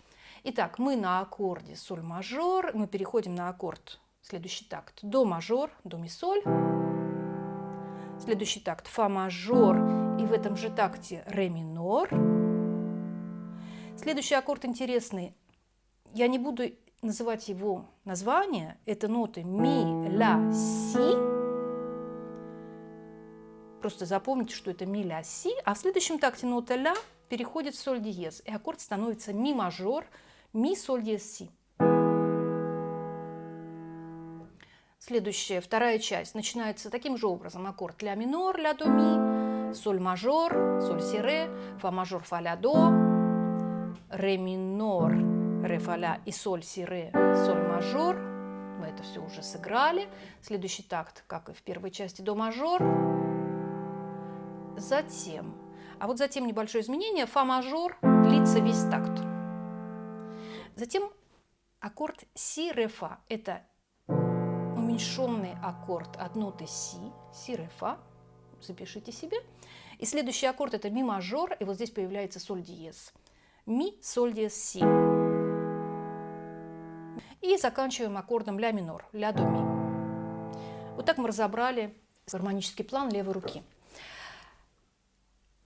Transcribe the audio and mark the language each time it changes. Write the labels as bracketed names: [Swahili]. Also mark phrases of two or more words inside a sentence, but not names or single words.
[Russian] Итак, мы на аккорде соль мажор, мы переходим на аккорд, следующий такт, до мажор, до ми соль. Следующий такт фа мажор, и в этом же такте ре минор. Следующий аккорд интересный. Я не буду называть его название. Это ноты ми, ля, си. Просто запомните, что это ми, ля, си. А в следующем такте нота ля переходит в соль диез. И аккорд становится ми мажор, ми, соль диез, си. Следующая, вторая часть, начинается таким же образом. Аккорд ля минор, ля, до, ми, соль мажор, соль, си, ре, фа мажор, фа, ля, до, ре минор, ре, фа, ля и соль, си, ре, соль мажор. Мы это все уже сыграли. Следующий такт, как и в первой части, до мажор. Затем, затем небольшое изменение. Фа мажор длится весь такт. Затем аккорд си, ре, фа. Это уменьшенный аккорд от ноты си, си, ре, фа. Запишите себе. И следующий аккорд это ми мажор. И вот здесь появляется соль диез. Ми, соль диез, си. И заканчиваем аккордом ля минор, ля, до, ми. Вот так мы разобрали гармонический план левой руки.